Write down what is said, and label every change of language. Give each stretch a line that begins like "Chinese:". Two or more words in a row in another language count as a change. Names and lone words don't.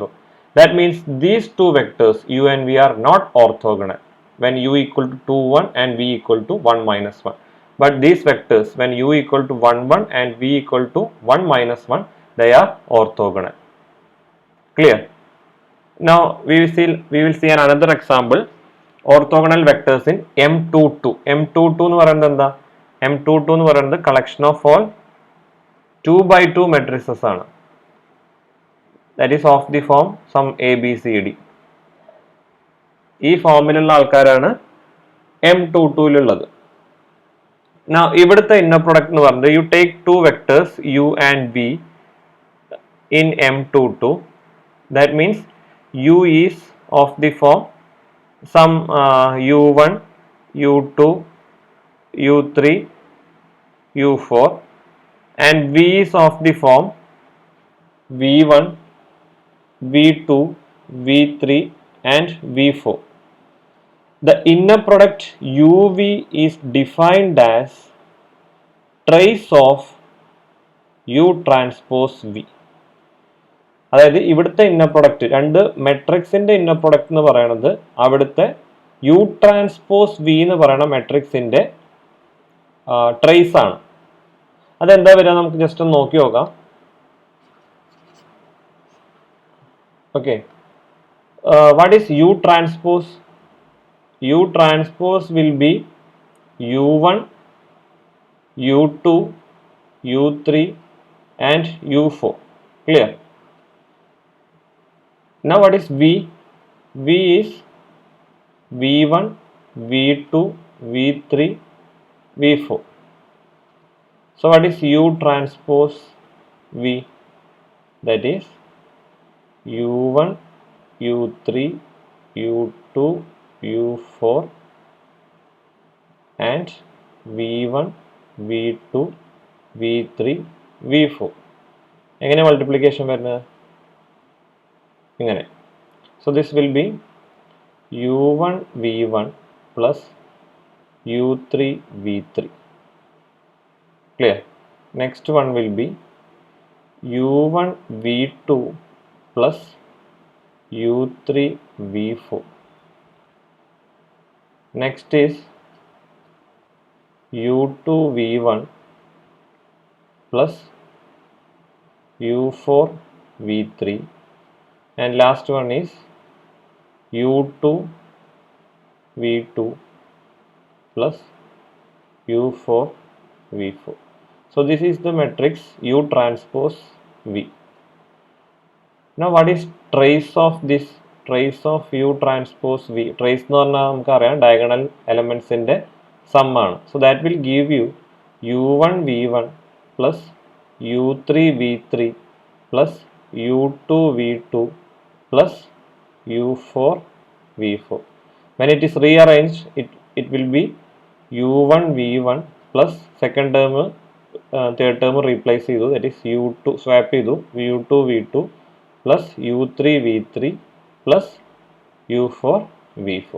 English: That means these two vectors u and v are not orthogonal when u equal to 2 1 and v equal to 1 minus 1. But these vectors when u equal to 1 1 and v equal to 1 minus 1, they are orthogonal. Clear? Now we will see another example. Orthogonal vectors in M22.
Malayalam: M22 എന്ന് പറയുന്നത് എന്താ? M22 എന്ന് പറയുന്നത്
English: collection of all 2 by 2 matrices
Malayalam: ആണ്.
English: That is of the form some A, B, C, D.
Malayalam: ഈ ഫോമിലുള്ള ആൾക്കാരാണ് M22ലുള്ളത്. Now ഇവിടുത്തെ
English: inner product
Malayalam: എന്ന് പറയുന്നത്,
English: you take two vectors u and v in M22. That means u is of the form some u1, u2, u3, u4 and v is of the form v1, v2, v3 and v4. The inner product uv is defined as trace of u transpose v.
Malayalam: അതായത് ഇവിടുത്തെ
English: inner product,
Malayalam: രണ്ട് മെട്രിക്സിന്റെ
English: inner product
Malayalam: എന്ന് പറയുന്നത് അവിടുത്തെ
English: u transpose v
Malayalam: എന്ന് പറയുന്ന മെട്രിക്സിന്റെ ട്രേസ് ആണ്. അതെന്താ വരിക നമുക്ക് ജസ്റ്റ് ഒന്ന് നോക്കി നോക്കാം. ഓക്കെ,
English: what is u transpose? u transpose will be u1, u2, u3 and u4. Clear? Now what is v? V is v1, v2, v3, v4. So what is u transpose v? That is u1, u3, u2, u4 and v1, v2, v3, v4.
Malayalam: എങ്ങനെ മൾട്ടിപ്ലിക്കേഷൻ വരുന്നത്? ഇങ്ങനെ.
English: So this will be u1 v1 plus u3 v3. Clear? Next one will be u1 v2 plus u3 v4. Next is u2 v1 plus u4 v3 and last one is u2 v2 plus u4 V4. So this is the matrix U transpose V. Now what is trace of this? Trace of U transpose V.
Malayalam: Trace എന്ന് പറഞ്ഞാൽ നമുക്കറിയാം diagonal elements ന്റെ sum ആണ്.
English: So that will give you U1 V1 plus U3 V3 plus U2 V2 plus U4 V4. When it is rearranged, it will be U1 V1 plus second term third term replace ചെയ്തു, that is U2 swap ചെയ്തു, U2 V2 plus U3 V3 plus U4 V4.